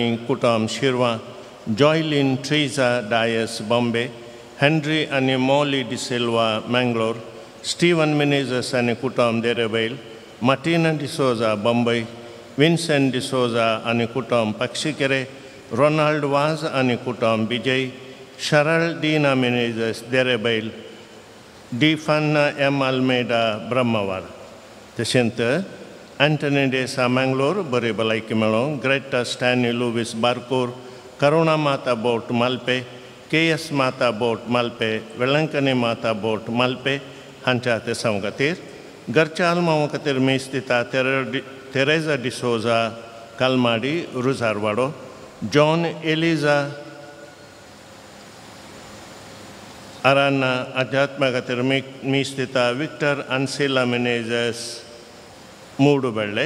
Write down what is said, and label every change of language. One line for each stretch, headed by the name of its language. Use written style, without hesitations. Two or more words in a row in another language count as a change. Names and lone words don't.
Konkani: कुटुंब शिरवा, जॉयलिन ट्रीजा डायस बॉम्बे, हेनरी आनी मॉली डिसिल्वा मँगलोर, स्टीवन मिनेझस आनी कुटुंब देरेबैल, मार्टिना डिसोजा बॉम्बे, विन्सेंट डिसोजा आनी कुटुंब पक्षिकेरे, रोनाल्ड वाज आनी कुटुंब बिजय, शरल डीना मिनेझस देरेबैल, डी फान्ना एम अल्मेडा ब्रह्मवार. तशेंच एंटनी डेसा मँगलोर बरे भलायकी मेळोवंक, ग्रेटा स्टॅनी लुवीस बारकोर, करुणा माता बोट मालपे, KS माता बोट मालपे, वेळंकनी माता बोट मालपे हांच्या तेसांव खातीर. घरच्या आल्मांव खातीर मेज दिता तेरेजा डिसोजा कालमाडी रुजारवाडो, जॉन एलिजा आरान्ना अध्यात्मा खातीर मीस दिता विक्टर आन्सेला मेनेझस मूड बेळ्ळे.